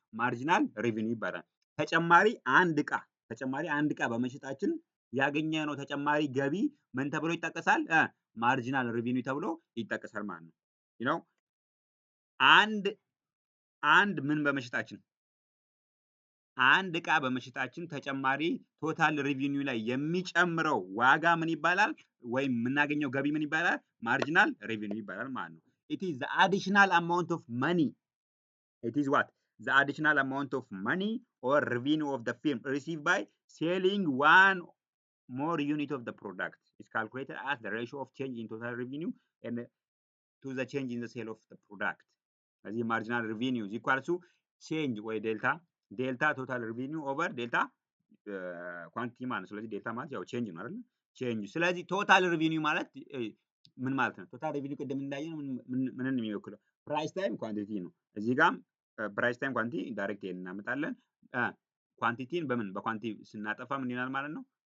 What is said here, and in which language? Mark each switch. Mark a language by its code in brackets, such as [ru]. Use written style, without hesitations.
[am] ማርጂናል ሪቪኒው ይባላል። ተጨማሪ አንድ እቃ በመሸጣችን ያገኘነው ተጨማሪ ገቢ ምን ተብሎ ይጠቀሳል? ማርጂናል ሪቪኒው ተብሎ ይጠቀሳል ማለት ነው። [en] you know [am] አንድ ምን በመሸጣችን አንድ እቃ በመሸጣችን ተጨማሪ ቶታል ሪቪኒው ላይ የሚጨምረው ዋጋ ምን ይባላል? ወይም የምናገኘው ገቢ ምን ይባላል? ማርጂናል ሪቪኒው ይባላል ማለት ነው። [en] it is the additional amount of money. It is what? The additional amount of money or revenue of the film received by selling one more unit of the product. It's calculated as the ratio of change in total revenue and to the change in the sale of the product. [am] ስለዚህ [en] marginal revenue is equal to change [am] ወይ ዴልታ ቶታል ሪቪኒው ኦቨር ዴልታ ኳንቲቲ ማለት ነው። ስለዚህ ዴልታ ማለት ያው ቼንጅ ነው አይደል? ቼንጅ። ስለዚህ ቶታል ሪቪኒው ማለት ምን ማለት ነው? ቶታል ሪቪኒው ቅድም እንዳየነው ምንን የሚወክለው ፕራይስ ታይም ኳንቲቲ ነው። እዚህ ጋርም ፕራይስ ታይም ኳንቲቲ ዳይሬክት እናመጣለን። ኳንቲቲን በኳንቲቲ ስናጠፋ ምን ይሆናል ማለት ነው?